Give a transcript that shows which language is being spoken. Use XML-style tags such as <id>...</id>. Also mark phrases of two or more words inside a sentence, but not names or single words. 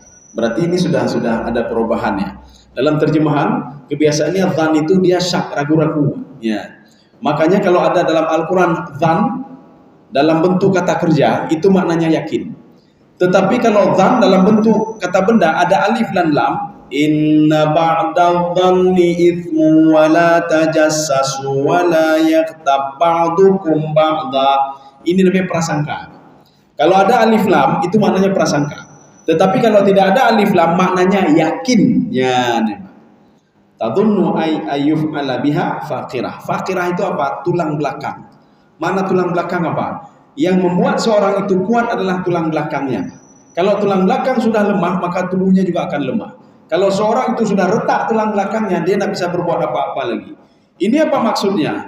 <id>Berarti ini sudah ada perubahannya. Dalam terjemahan kebiasaannya zan itu dia syak, ragu-ragu. Ya. Makanya kalau ada dalam Al-Quran zan dalam bentuk kata kerja itu maknanya yakin. Tetapi kalau dzan dalam bentuk kata benda ada alif dan lam,</id> <ar>إن بعض الظن إثم ولا تجسسوا ولا يغتب بعضكم بعضا.</ar> <id>Ini lebih prasangka. Kalau ada alif lam itu maknanya prasangka. Tetapi kalau tidak ada alif lam maknanya yakin.</id> <ar>Ya, تظن أن يفعل بها فاقرة.</ar> <id>Faqirah itu apa? Tulang belakang. Mana tulang belakang apa? Yang membuat seorang itu kuat adalah tulang belakangnya. Kalau tulang belakang sudah lemah, maka tubuhnya juga akan lemah. Kalau seorang itu sudah retak tulang belakangnya, dia tidak bisa berbuat apa-apa lagi. Ini apa maksudnya?</id>